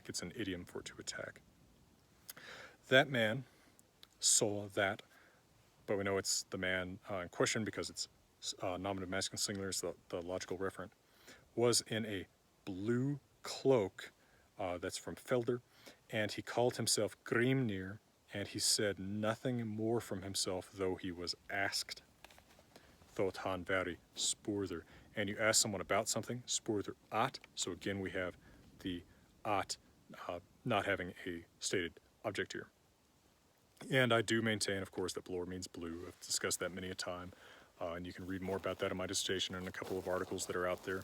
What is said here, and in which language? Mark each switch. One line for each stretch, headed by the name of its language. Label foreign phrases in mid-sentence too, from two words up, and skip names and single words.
English: It's an idiom for to attack. That man saw that, but we know it's the man in question because it's nominative masculine singular, is the logical referent, was in a blue cloak that's from Felder, and he called himself Grímnir, and he said nothing more from himself, though he was asked.
Old Norse: Þótt hann væri spurður.
English: And you ask someone about something,
Old Norse: spurður at,
English: so again we have the at not having a stated object here. And I do maintain, of course, that blor means blue. I've discussed that many a time, and you can read more about that in my dissertation and a couple of articles that are out there.